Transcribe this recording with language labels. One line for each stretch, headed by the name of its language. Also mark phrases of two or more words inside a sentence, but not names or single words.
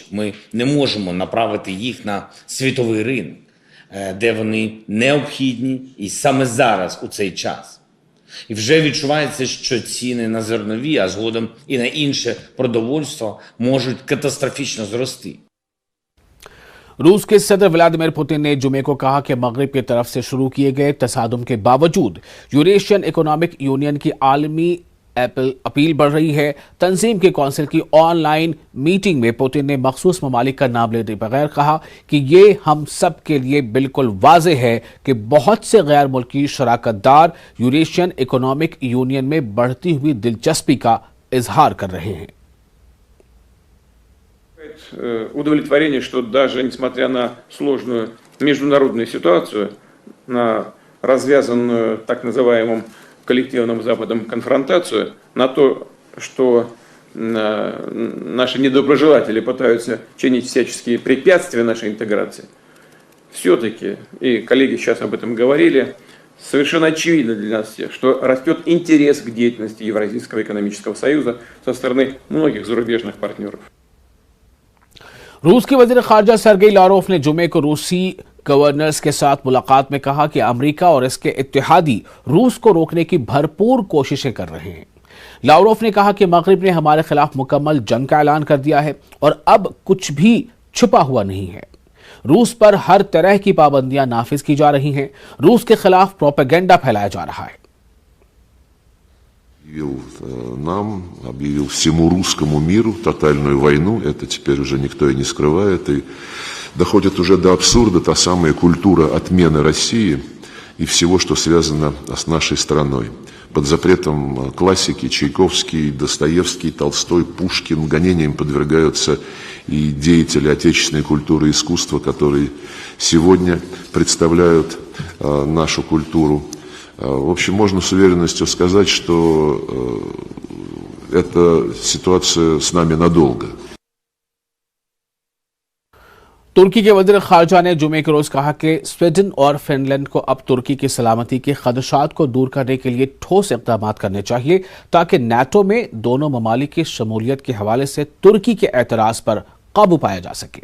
Ukrainian: Ми не можемо направити їх на світовий ринок, де вони необхідні і саме зараз у цей час. І вже відчувається, що ціни на зернові, а згодом і на інше продовольство можуть катастрофічно зрости.
Urdu: روس کے صدر ولادیمیر پوتن نے جمعے کو کہا کہ مغرب کی طرف سے شروع کیے گئے تصادم کے باوجود یوریشین اکنامک یونین کی عالمی اپیل بڑھ رہی ہے۔ تنظیم کے کونسل کی آن لائن میٹنگ میں پوتن نے مخصوص ممالک کا نام لیتے بغیر کہا کہ یہ ہم سب کے لیے بالکل واضح ہے کہ بہت سے غیر ملکی شراکت دار یوریشین اکنامک یونین میں بڑھتی ہوئی دلچسپی کا اظہار کر رہے ہیں۔
Russian: Удовлетворение, что даже несмотря на сложную международную ситуацию, на развязанную так называемым коллективным Западом конфронтацию, на то, что наши недоброжелатели пытаются чинить всяческие препятствия нашей интеграции, все-таки, и коллеги сейчас об этом говорили, совершенно очевидно для нас всех, что растет интерес к деятельности Евразийского экономического союза со стороны многих зарубежных партнеров.
Urdu: روس کے وزیر خارجہ سرگئی لاروف نے جمعے کو روسی گورنرز کے ساتھ ملاقات میں کہا کہ امریکہ اور اس کے اتحادی روس کو روکنے کی بھرپور کوششیں کر رہے ہیں۔ لاوروف نے کہا کہ مغرب نے ہمارے خلاف مکمل جنگ کا اعلان کر دیا ہے اور اب کچھ بھی چھپا ہوا نہیں ہے۔ روس پر ہر طرح کی پابندیاں نافذ کی جا رہی ہیں، روس کے خلاف پروپیگنڈا پھیلایا جا رہا ہے۔
Russian: Нам объявил всему русскому миру тотальную войну, это теперь уже никто и не скрывает, и доходит уже до абсурда та самая культура отмены России и всего, что связано с нашей страной. Под запретом классики Чайковский, Достоевский, Толстой, Пушкин, гонениям подвергаются и деятели отечественной культуры и искусства, которые сегодня представляют нашу культуру. В общем, можно с уверенностью сказать, что эта ситуация с нами надолго.
Urdu: ترکی کے وزیر خارجہ نے جمعے کے روز کہا کہ سویڈن اور فن لینڈ کو اب ترکی کی سلامتی کے خدشات کو دور کرنے کے لیے ٹھوس اقدامات کرنے چاہیے تاکہ نیٹو میں دونوں ممالک کی شمولیت کے حوالے سے ترکی کے اعتراض پر قابو پایا جا سکے۔